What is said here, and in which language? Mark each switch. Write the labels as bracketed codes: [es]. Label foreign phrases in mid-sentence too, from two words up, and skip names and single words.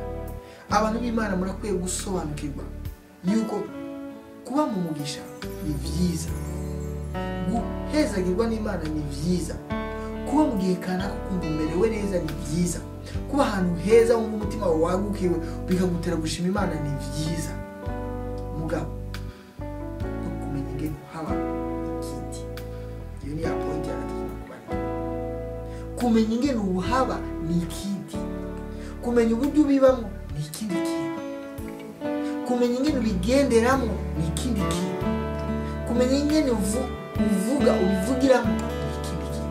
[rn] Abantu b'Imana murakwiye gusobanukirwa yuko kuba mu mugisha ni byiza, guhezagirwa n'Imana ni byiza, kuba mu gihe kanaka kumva umerewe neza ni byiza, kuba ahantu heza wumva umutima wawe wagukiwe bikagutera gushima Imana ni byiza. Mugabo no kumenya ingene haba ikindi, iyo ni ya point ya gatatu kubana. Kumenya ingene ubuhaba ni ikindi, kumenya uburyo ubibamo ni ikindi kintu, kumenya ingene ubigenderamo ni ikindi kintu, kumenya ingene uvuga ubivugiramo ni ikindi kintu.